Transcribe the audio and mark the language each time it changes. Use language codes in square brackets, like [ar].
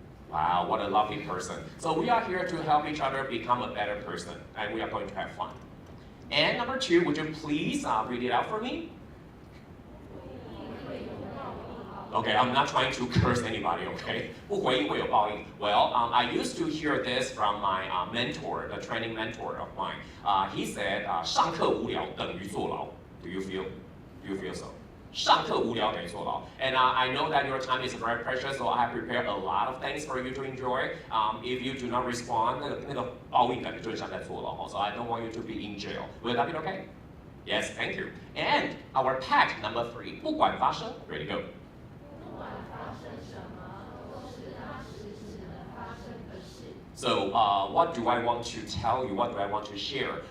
[en] Wow, what a lovely person. So we are here to help each other become a better person, and we are going to have fun. And number 2, would you please read it out for me? Okay, I'm not trying to curse anybody, okay? [zh] 不回应会有报应. [en] Well, I used to hear this from my mentor, the training mentor of mine. He said, [zh] 上课无聊等于坐牢. [en] Do you feel so? [zh] 上课无聊等于坐牢. [en] And I know that your time is very precious, so I have prepared a lot of things for you to enjoy. If you do not respond, [zh] 那个报应感觉就像在坐牢. [en] So I don't want you to be in jail. Will that be okay? Yes, thank you. And our pact number 3, [zh] 不管发生, [en] ready go. So what do I want to tell you? What do I want to share?